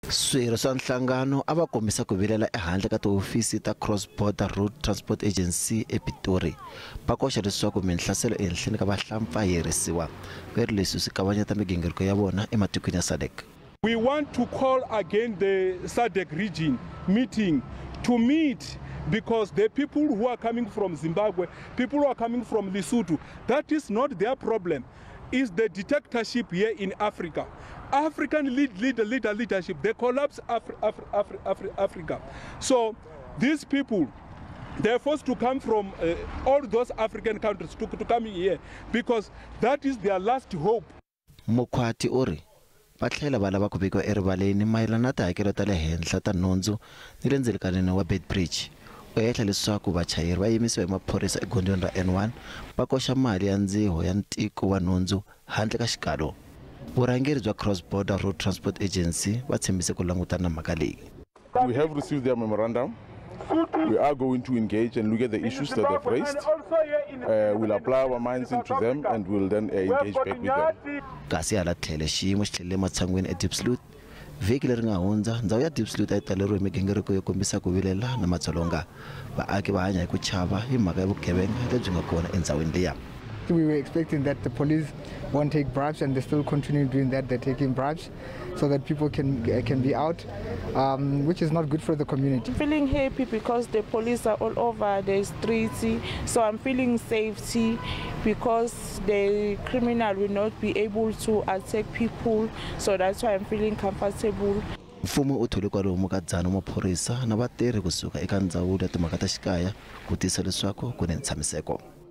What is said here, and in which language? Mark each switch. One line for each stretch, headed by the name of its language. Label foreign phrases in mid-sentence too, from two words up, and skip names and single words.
Tsonga: Swirho swa Nhlangano a va kombisa ku vilela ehandle ka tihofisi ta Cross Border Road Transport Agency ePitori va koxa leswaku minhlaselo ehenhleni ka vahlapfa yi herisiwa veri leswi swi kavanyeta migingiriko ya vona ematikweni ya SADC.
English: We want to call again the SADC region meeting to meet because the people who are coming from Zimbabwe, people who are coming from Lesotho, that is not their problem. Is the dictatorship here in Africa. African leadership, they collapse Africa. So these people, they're forced to come from all those African countries to come here because that is their last hope.
Tsonga: Mukwati uri va tlhela va lava ku vikiwa erivaleni mayelana na tihakelo ta le henhla ta nhundzu ni le ndzelekanini wa bridge. U hehla leswaku vachayeri va yimisiwa hi maphorisa egondweni ra N1 va koxa mali ya ndziho ya ntiko wa nhundzu handle ka xikalo. Varhangeri bya Cross Border Road Transport Agency va tshembise ku langutana na mhaka leyi.
English: We have received their memorandum. We are going to engage and look at the issues that they've raised. We'll apply our minds into them and we'll then engage back with them.
Tsonga: Kasi hala tlhele xiyimo xi tlhelele matshan'wini eDeepsloot. Vhiki leri nga hundza ndhawu ya Deepsloot a yi taleriwe migingiriko yo kombisa ku vilela na madzolonga. Vaaki va hanya hi ku chava hi mhaka ya vugevenga lebyi nga kona endhawini liya.
English: We were expecting that the police won't take bribes, and they still continue doing that. They're taking bribes so that people can be out, which is not good for the community. I'm feeling happy because the police are all over the streets, so I'm feeling safety because the criminal will not be able to attack people, so that's why I'm feeling comfortable.
Tsonga: Mfumo u thole kwalomu ka 100 maphorisa na vatirhi kusuka eka ndzawulo ya timhaka ta xikaya ku tisa leswaku ku ni ntshamiseko.